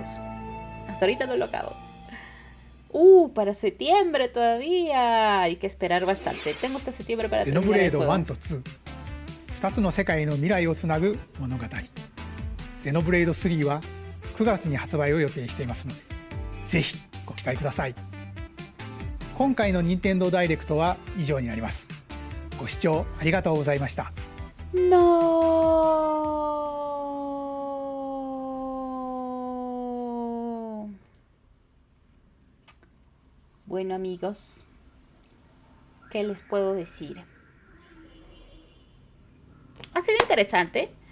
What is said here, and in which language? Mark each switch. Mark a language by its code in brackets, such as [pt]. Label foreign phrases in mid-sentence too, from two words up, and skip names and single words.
[es] Hasta ahorita no lo acabo. Para septiembre todavía. Hay que esperar bastante. Tengo hasta septiembre para [ja] ゼノ [es] terminar [ja] ブレー [es] el [ja] ド [es] juego. [ja] 1と2、2つの世界の未来をつなぐ物語。ゼノブレード3は9月に発売を予定していますので、ぜひご期待ください。今回の任天堂ダイレクトは以上になります。ご視聴ありがとうございました。 [es] No. Bueno, amigos, ¿qué les puedo decir? Ha sido interesante.